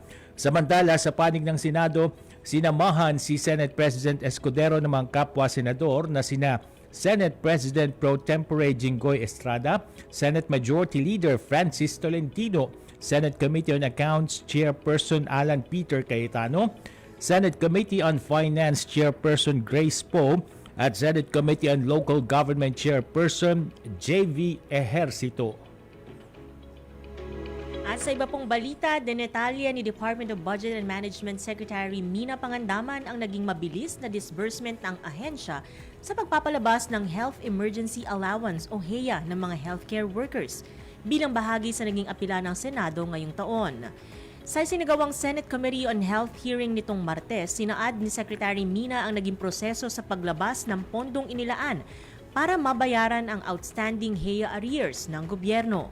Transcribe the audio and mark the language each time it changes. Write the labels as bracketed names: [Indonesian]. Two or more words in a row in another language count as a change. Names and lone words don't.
[Filipino] Samantala, sa panig ng Senado, sinamahan si Senate President Escudero ng mga kapwa-senador na sina Senate President Pro Tempore Jinggoy Estrada, Senate Majority Leader Francis Tolentino, Senate Committee on Accounts Chairperson Alan Peter Cayetano, Senate Committee on Finance Chairperson Grace Poe, at Senate Committee on Local Government Chairperson J.V. Ejercito. At sa iba pong balita, denetalya ni Department of Budget and Management Secretary Mina Pangandaman ang naging mabilis na disbursement ng ahensya sa pagpapalabas ng Health Emergency Allowance o HEA ng mga [English] healthcare workers [Filipino] bilang bahagi sa naging apila ng Senado ngayong taon. Sa sinagawang Senate Committee on Health hearing nitong Martes, sinaad ni Secretary Mina ang naging proseso sa paglabas ng pondong inilaan para mabayaran ang [English] outstanding HEA arrears [Filipino] ng gobyerno.